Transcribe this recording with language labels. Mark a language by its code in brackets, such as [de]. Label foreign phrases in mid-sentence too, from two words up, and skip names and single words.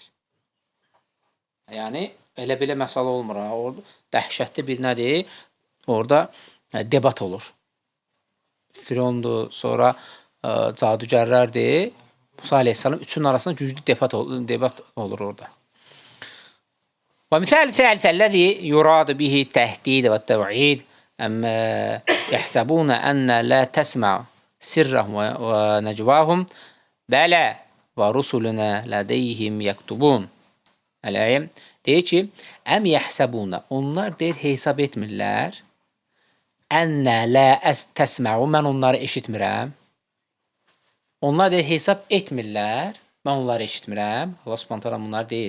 [az] Yəni, elə belə məsələ olmur. Orada dəhşətli bir nədir? Orada debat olur. Firondur, sonra cadügərlərdir. Musa əleyhissalam üçünün arasında güclü debat olur orada. [ar] ومثال الثالث الذي يراد به التهديد والتوعيد أما يحسبون أن لا تسمع سرهم ونجواهم بلى ورسلنا لديهم يكتبون. [az] Eləyim. Deyir ki, [ar] أم يحسبون, [az] onlar deyir, hesab etmirlər. [ar] أنا لا تسمع, [az] mən onları eşitmirəm. Onlar deyir, hesab etmirlər, mən onları eşitmirəm. Allah [ar] سبحانه تعالى [az] bunlar deyir.